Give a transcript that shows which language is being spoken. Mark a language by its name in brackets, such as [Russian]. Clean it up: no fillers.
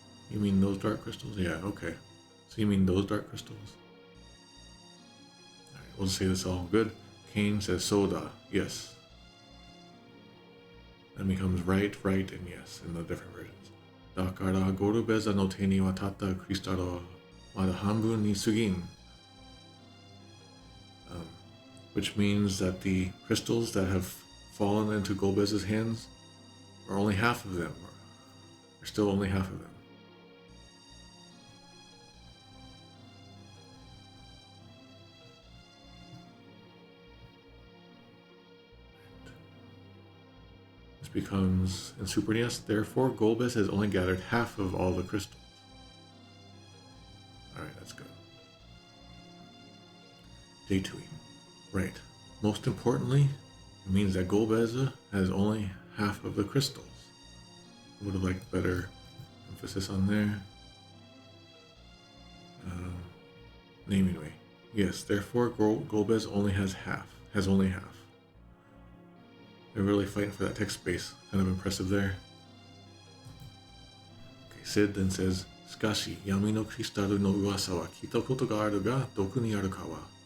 [English] You mean those dark crystals? Yeah, okay. So you mean those dark crystals? Alright, we'll just say this all good. Kain says soda. Yes. Then becomes right, and yes in the different versions. [Japanese] だからゴルベザの手に渡ったクリスタルはまだ半分に過ぎん。 [English] Which means that the crystals that have fallen into Golbez's hands are only half of them. Are still only half of them. This becomes in Super NES, therefore Golbez has only gathered half of all the crystals. Alright, that's good. J2E. Right. Most importantly, it means that Golbez has only half of the crystals. Would have liked better emphasis on there. Naming way. Yes, therefore Golbez only has half. They're really fighting for that text space. Kind of impressive there. Okay, Sid then says, [Japanese] しかし、闇のクリスタルの噂は聞いたことがあるが、どこにあるかは。